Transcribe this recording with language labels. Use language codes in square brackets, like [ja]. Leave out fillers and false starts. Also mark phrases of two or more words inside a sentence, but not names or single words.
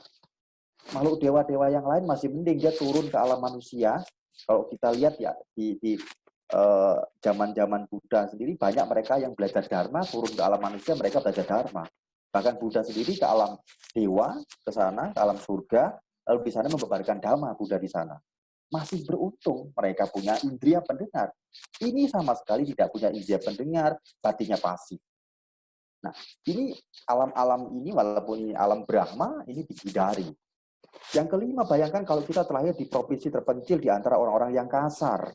[id] Makhluk dewa-dewa yang lain masih mending dia turun ke alam manusia. Kalau kita lihat ya di zaman-zaman Buddha sendiri banyak mereka yang belajar dharma, turun ke alam manusia mereka belajar dharma. Bahkan Buddha sendiri ke alam dewa, ke sana, ke alam surga, lalu di sana membebarkan dhamma Buddha di sana. Masih beruntung mereka punya indria pendengar. Ini sama sekali tidak punya indria pendengar, batinnya pasif. Nah, ini alam-alam ini walaupun ini alam Brahma, ini dihindari. Yang kelima, bayangkan kalau kita terlahir di provinsi terpencil di antara orang-orang yang kasar.